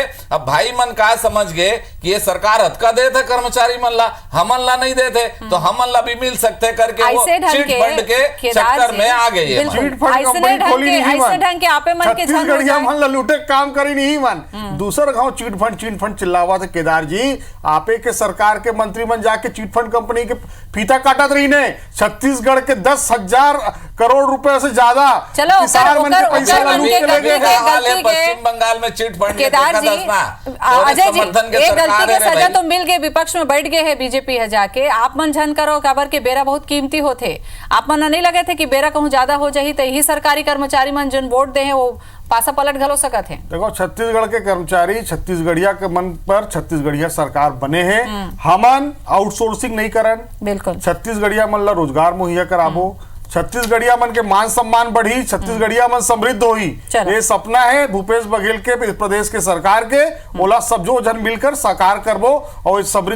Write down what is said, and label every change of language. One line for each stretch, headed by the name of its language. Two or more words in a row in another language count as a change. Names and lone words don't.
Chhattisgarhi: अब भाई मन का समझ गए कि ये सरकार हथका दे थे कर्मचारी मन ला, हमन ला नहीं देते, तो हमन ला भी मिल सकते करके वो चिट फंड के चक्कर में आ गई है। चिट फंड कंपनी खोली नहीं, छत्तीसगढ़िया मन ला लूटे काम करी नहीं मन, दूसर गांव चिट फंड चिल्लावा थे। केदार जी आपे के सरकार के मंत्री मन जाके चिट फंड कंपनी के फीता काटत रही ने, छत्तीसगढ़ के 10,000 करोड़ रुपए से ज्यादा किसान मन के पैसा लूट के ले गए। पश्चिम बंगाल में चिट फंड केदार जी, अजय जी एक गलती के सजा तो मिल गए, विपक्ष में बैठ गए है बीजेपी है जाके, आप मन झन करो काबर के बेरा बहुत कीमती होते, आप मन नहीं लगे थे कि बेरा कहूं ज्यादा हो जाही तो यही सरकारी कर्मचारी मन जन वोट दे है वो पासा पलट घलो सकत है। देखो छत्तीसगढ़ के कर्मचारी छत्तीसगढ़िया के मन पर छत्तीसगढ़िया सरकार बने हैं, हमन आउटसोर्सिंग नहीं करन, बिल्कुल छत्तीसगढ़िया मन ला रोजगार मुहैया कराबो, छत्तीसगढ़िया मन के मान सम्मान बढ़ी, छत्तीसगढ़िया मन समृद्ध होई, ये सपना है भूपेश बघेल के प्रदेश के सरकार के, ओला सब जो जन मिलकर साकार करबो और समृद्ध।